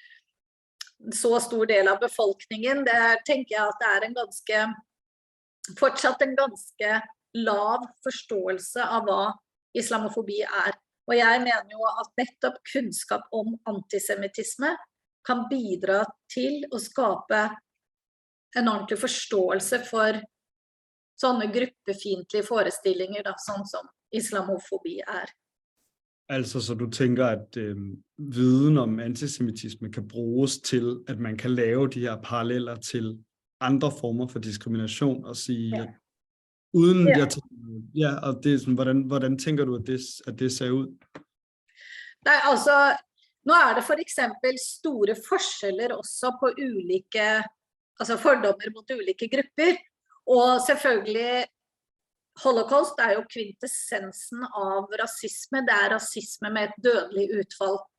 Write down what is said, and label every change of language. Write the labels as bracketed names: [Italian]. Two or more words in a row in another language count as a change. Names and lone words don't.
[Norwegian] så stor del av befolkningen, det tenker jeg at det fortsatt en ganske lav forståelse av hva islamofobi Og jeg mener jo at nettopp kunnskap om antisemitisme kan bidra til å skape en ordentlig forståelse for sånne gruppefiendtlige forestillinger, da, sånn som islamofobi [Danish] Altså, så du tænker, at viden om antisemitisme kan bruges til, at man kan lave de her paralleller til andre former for diskrimination, og sige, at uden og det sådan, hvordan tænker du, at det ser ud? [Norwegian] Nei, altså, nå det for eksempel store forskjeller også på ulike, altså fordommer mot ulike grupper, og selvfølgelig Holocaust jo kvintessensen av rasisme, det rasisme med et dødelig utfall.